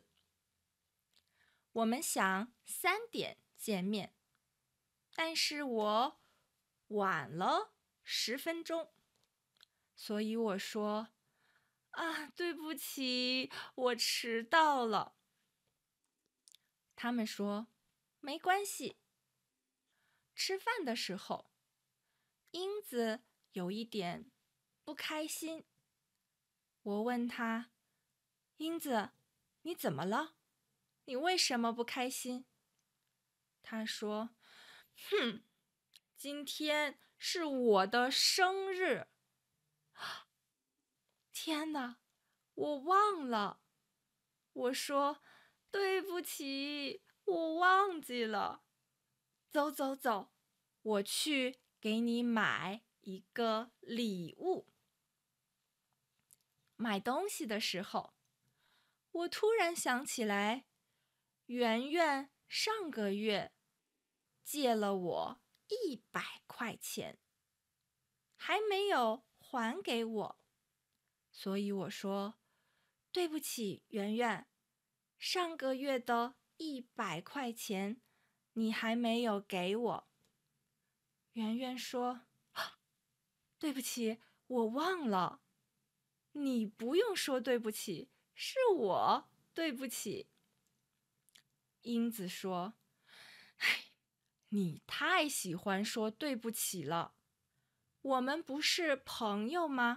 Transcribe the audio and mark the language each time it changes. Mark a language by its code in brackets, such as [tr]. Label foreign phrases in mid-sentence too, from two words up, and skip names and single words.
[zh] 我們想3點見面，但是我晚了10分鐘，所以我說：“對不起，我遲到了。” 他們說：“沒關係。” 吃飯的時候，英子有一點不開心。我問她：“英子，你怎麼了？你為什麼不開心？”她說：“今天是我的生日。” 天哪，我忘了。我說：“對不起，我忘記了。” 走走走，我去給你買一個禮物。買東西的時候，我突然想起來，圓圓上個月借了我100塊錢， 還沒有還給我，所以我說對不起，圓圓，上個月的100塊錢你還沒有給我。圓圓說，對不起，我忘了。你不用說對不起，是我對不起。英子說，唉，你太喜歡說對不起了。我們不是朋友嗎？